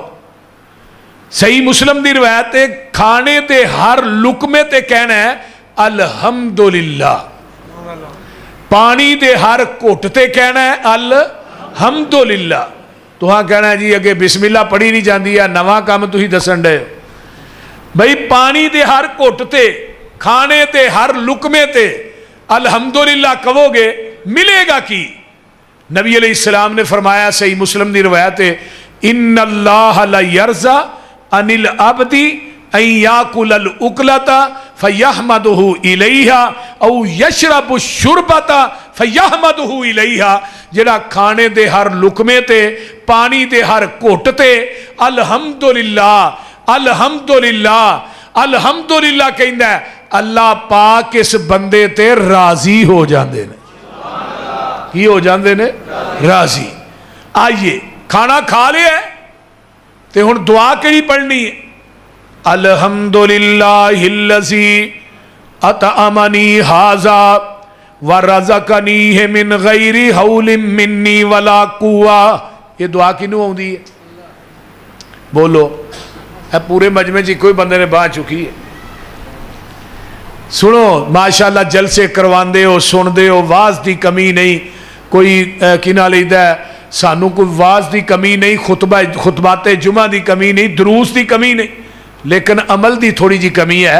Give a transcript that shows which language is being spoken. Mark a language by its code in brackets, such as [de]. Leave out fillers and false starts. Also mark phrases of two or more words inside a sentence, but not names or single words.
[pa] صحیح مسلم دی روایت ہے کھانے تے ہر لقمے تے کہنا ہے الحمدللہ. پانی دے ہر گھٹ تے کہنا ہے الحمدللہ. تو ہاں کہنا ہے جی اگے [ar] بسم اللہ [pa] پڑھی نہیں جاندی ہے، نواں کام تسی دسن ڈے. بھئی پانی دے ہر گھٹ تے کھانے تے ہر لقمے تے الحمدللہ کہو گے ملے گا کی؟ نبی [ar] علیہ السلام [pa] نے فرمایا، صحیح مسلم دی روایت ہے، [ar] ان اللہ لا یرضى عن العبد ان یاکل الاکلۃ فیحمدہ الیہا او یشرب الشربۃ فیحمدہ الیہا. [pa] جڑا کھانے دے ہر لقمے تے پانی دے ہر گھٹ تے [ar] الحمدللہ الحمدللہ الحمدللہ [pa] کہندا ہے، اللہ پاک اس بندے تے راضی ہو جاندے نے. کی ہو جاندے نے؟ راضی. آئیے کھانا کھا لیا ہے تے ہن دعا کیڑی پڑھنی ہے؟ [ar] الحمدللہ الذی اطعمنی ھذا ورزقنی من غیر حول منی ولا قوہ. [pa] یہ دعا کینوں آوندی ہے؟ بولو. اے پورے مجمع جی کوئی بندے نے باہ چکی ہے. سنو ماشاءاللہ جلسے کرواندے ہو، سن دے ہو، واز دی کمی نہیں. کوئی کنا لیدا ہے سانو کوئی واز دی کمی نہیں، خطبات جمعہ دی کمی نہیں، دروس دی کمی نہیں، لیکن عمل دی تھوڑی جی کمی ہے.